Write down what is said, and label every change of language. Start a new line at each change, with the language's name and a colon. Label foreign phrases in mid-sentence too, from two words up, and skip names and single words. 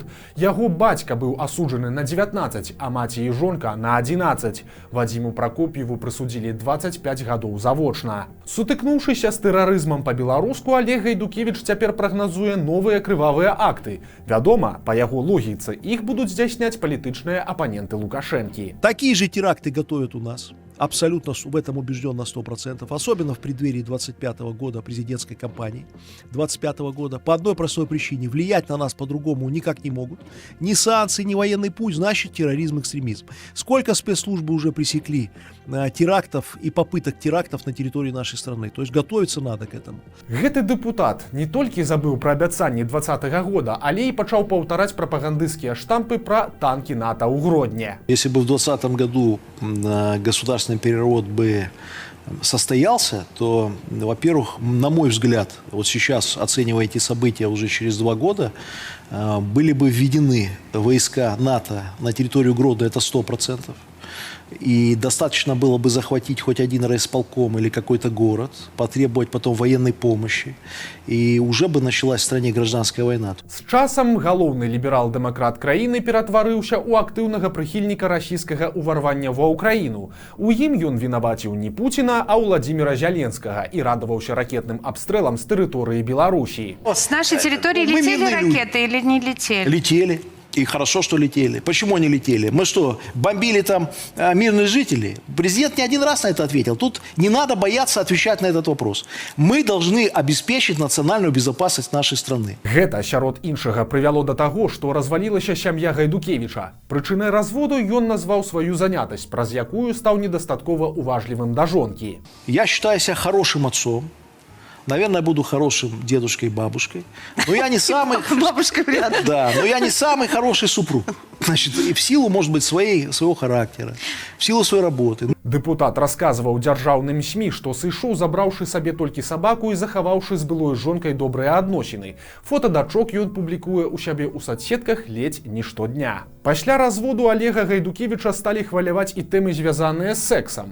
Belarusian: Яго бацька быў асуджаны на 19, а маці і жонка на 11. Вадзіму Пракоп'еву прысудзілі 25 гадоў завочна. Сутыкнуўшыся з тэрарызмам па-беларуску, Олег Гайдукевіч цяпер прагназуе новыя крывавыя акты. Вядома, па яго логіцы, іх будуць здзяйсняць палітычныя апаненты Лукашэнкі.
Russian: Такие же теракты готовят у нас. Абсолютно в этом убежден на 100%. Особенно в преддверии 25 года президентской кампании. 25 года. По одной простой причине. Влиять на нас по-другому никак не могут. Ни санкции, ни военный путь, значит терроризм, экстремизм. Сколько спецслужбы уже пресекли терактов и попыток терактов на территории нашей страны. То есть готовиться надо к этому.
Belarusian: Гэты дэпутат не толькі забыў пра абяцанні 20-го года, але і пачаў паўтараць прапагандысцкія штампы пра танкі НАТО ў Гродне.
Russian: Если бы в 2020 году государственный переворот бы состоялся, то, во-первых, на мой взгляд, вот сейчас, оценивая эти события уже через 2 года, были бы введены войска НАТО на территорию Гродно, это 100%. И достаточно было бы захватить хоть один райисполком или какой-то город, потребовать потом военной помощи, и уже бы началась в стране гражданская война.
Belarusian: З часам галоўны ліберал-дэмакрат краіны ператварыўся ў актыўнага прыхільніка расійскага ўварвання ва ўкраіну. У ім ён вінаваціў не Пуціна, а Владзіміра Зяленскага і радаваўся ракетным абстрэлам з тэрыторыі Беларусі.
Russian: С нашей территории Мы летели мирные люди. ракеты или не летели? Летели. И хорошо, что летели. Почему они летели? Мы что, бомбили там мирных жителей? Президент не один раз на это ответил. Тут не надо бояться отвечать на этот вопрос. Мы должны обеспечить национальную безопасность нашей страны.
Belarusian: Гэта, сярод іншага, прывяло да таго, што развалілася сям'я Гайдукевіча. Прычынай разводу ён назваў сваю занятасць, праз якую стаў недастаткова уважлівым да жонкі.
Russian: Я считаю себя хорошим отцом. Наверное, буду хорошим дедушкой и бабушкой. Но я не самый... Бабушка вряд ли. Да, но я не самый хороший супруг. Значит, и в силу, может быть, своего характера, в силу своей работы.
Belarusian: Дэпутат расказваў дзяржаўным СМІ, што сышоў, забраўшы сабе толькі сабаку і захаваўшы з былой жонкай добрыя адносіны. Фота дачок ён публікуе ў сябе ў соцсетках ледзь не штодня. Пасля разводу Олега Гайдукевіча сталі хваляваць і тэмы, звязаныя з сэксам.